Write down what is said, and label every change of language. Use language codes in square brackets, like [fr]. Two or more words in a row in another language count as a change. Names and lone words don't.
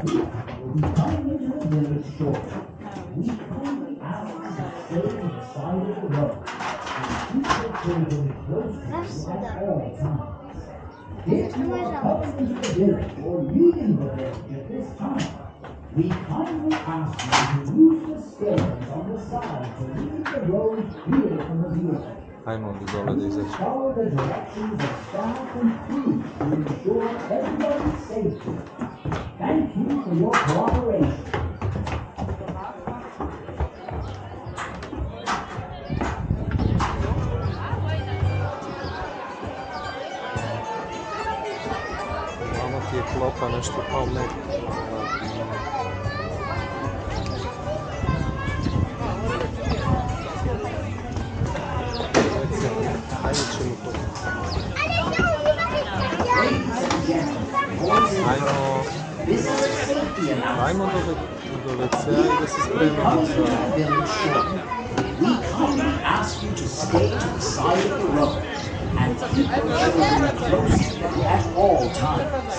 [sr] Baš sam dobro. [en] If you are coming into the village or leaving the village at this time, we kindly ask you to use the stairs on the side to leave the road clear from the village. [sr] Ajmo ovdje dole da izaći. [en] Follow the directions of staff and crew to ensure everybody's safety. Thank you for your cooperation. [sr] Mamo ti je klopa nešto kao med. Ajde ćemo to. Ajmo do WC-a i da se spremimo za... [en] We kindly ask you to stay to the side of the road and keep your children close to you at all times.